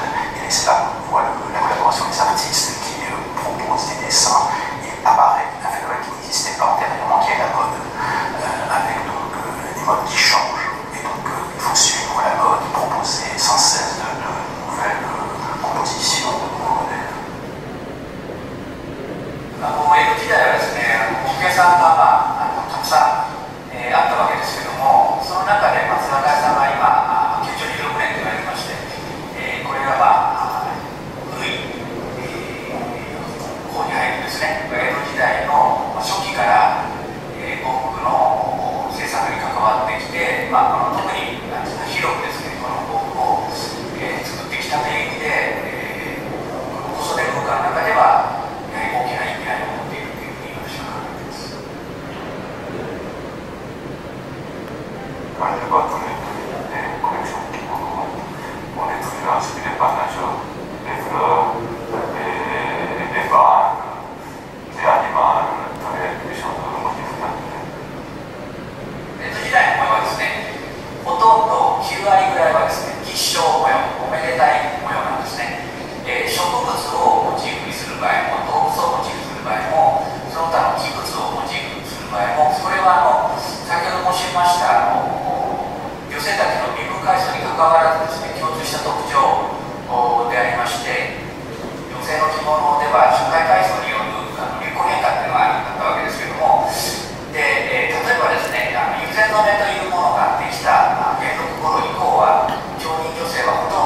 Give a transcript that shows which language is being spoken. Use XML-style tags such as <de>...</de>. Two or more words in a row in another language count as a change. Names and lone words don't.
<fr>Et là, on voit la collaboration des artistes qui proposent des dessins et apparaît un phénomène qui n'existait pas antérieurement, qui est la mode, avec donc des modes qui changent. Et donc il faut suivre la mode, proposer sans cesse de nouvelles compositions, de nouveaux modèles.</fr> <ja>江戸時代はですね、お客さんがたくさん、あったわけですけども、その中で松坂屋さんが今、916年と言われてまして、これが古い方に入るんですね。江戸時代の初期から呉服の制作に関わってきて、特に広くですね、この呉服を作ってきたという意味で、細手文化の中では大きな意味合いを持っているというふうに私は考えています。</ja> <fr>Quand je vois tous les collections de kimono, on est toujours inspiré par la nature, les fleurs, les vagues, les animaux, toutes les choses de motifs naturels.</fr> <ja>江戸時代の模様はですね、ほとんど9割ぐらいはですね、吉祥模様、おめでたい模様なんですね。植物をモチーフにする場合も、動物をモチーフにする場合も、その他の器物をモチーフにする場合も、それは先ほど申しました女性たちの身分階層にかかわらずですね、共通した特徴でありまして、女性の着物では社会階層による流行変化っていうのがあったわけですけれども、で例えばですね、友禅の目というものができた元禄頃以降は、町人女性は</ja>